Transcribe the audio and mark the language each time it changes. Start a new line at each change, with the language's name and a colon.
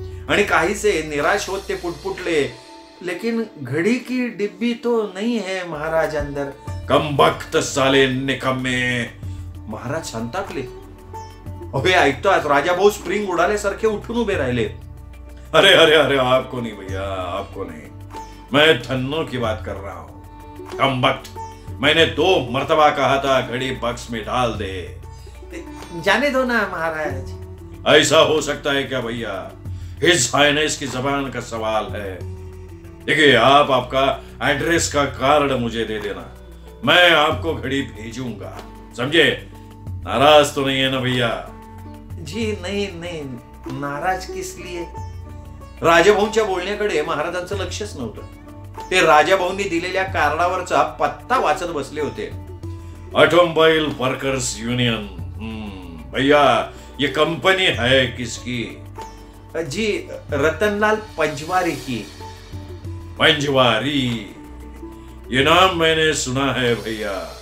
Marathi: आणि काहीसे निराश होत ते पुटपुटले,
Hindi: लेकिन घड़ी की डिब्बी तो नहीं है महाराज अंदर. कमबख्त साले निकम्मे.
Marathi: महाराज संतापले. अबे ऐकतोय, राजाभाऊ स्प्रिंग उडाल्यासारखे उठून उभे राहिले.
Hindi: अरे अरे अरे, आपको नहीं भैया, आपको नहीं, मैं धन्नों की बात कर रहा हूं. कमबख्त, मैंने 2 मर्तबा कहा था घड़ी बक्स में डाल दे. जाने दो ना महाराज. ऐसा हो सकता है क्या भैया? हिज हाइनेस की जबान का सवाल है. देखिए, आप आपका एड्रेस का कार्ड मुझे दे देना, मैं आपको घड़ी भेजूंगा, समझे? नाराज तो नहीं है ना भैया? जी नहीं नहीं, नाराज किस लिए?
Marathi: राजाभाऊंच्या बोलण्याकडे महाराजांचं लक्षच नव्हतं. ते राजाभाऊंनी दिलेल्या कार्डावरचा पत्ता वाचत बसले होते.
English: Automobile workers union.
Hindi: भैया, ये कंपनी है किसकी? जी, रतनलाल पंजवारी की. पंजवारी, ये नाम मैंने सुना है भैया.